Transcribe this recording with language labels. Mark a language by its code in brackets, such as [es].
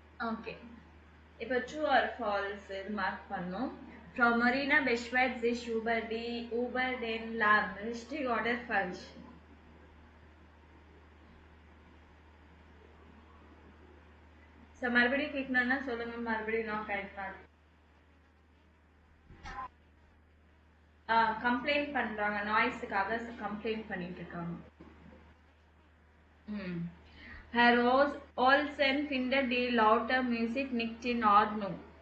[ta] Okay. இப்போ true or false இது mark பண்ணோம். [de] Frau Marina beschwert sich über den Lärm. Richtig oder falsch? [ta] So மறுபடியும் கேட்கணும்னா சொல்லுங்க, மறுபடியும் நான் கரெக்டாக கம்ப்ளைண்ட் பண்றாங்க, நாய்ஸுக்காக கம்ப்ளைண்ட் பண்ணிட்டு இருக்காங்க. [de] Herr Olsen findet die laute Musik nicht in Ordnung.